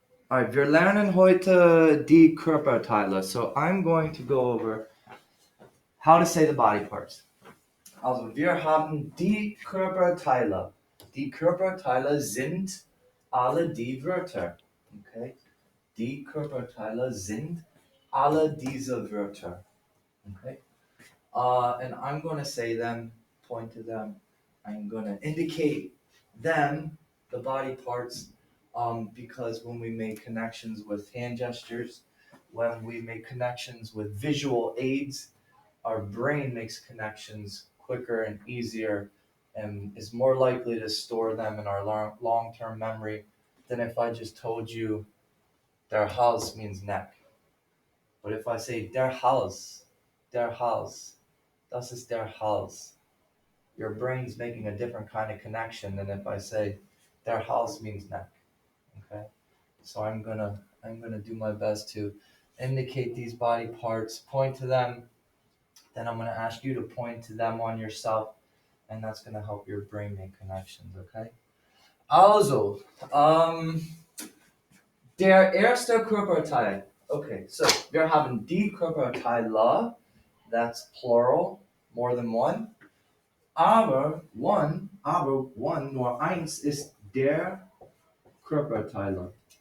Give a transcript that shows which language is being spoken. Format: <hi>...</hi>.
<de>Alright, wir lernen heute die Körperteile.</de> <en>So I'm going to go over how to say the body parts.</en> <de>Also, wir haben die Körperteile. Die Körperteile sind alle die Wörter. Okay? Die Körperteile sind alle diese Wörter.</de> <en>Okay? And I'm going to say them, point to them. I'm going to indicate them, the body parts, because when we make connections with hand gestures, when we make connections with visual aids, our brain makes connections quicker and easier and is more likely to store them in our long-term memory than if I just told you der Hals means neck. But if I say der Hals,</en> <de>das ist der Hals,</de> <en>your brain's making a different kind of connection than if I say der Hals means neck. Okay? So I'm gonna do my best to indicate these body parts, point to them, then I'm gonna ask you to point to them on yourself, and that's gonna help your brain make connections, okay?</en> <de>Also, der erste Körperteil.</de> <en>Okay, so</en> <de>wir haben die Körperteile,</de> <en>that's plural, more than one.</en> <de>Aber one, nur eins ist der Körperteile.</de>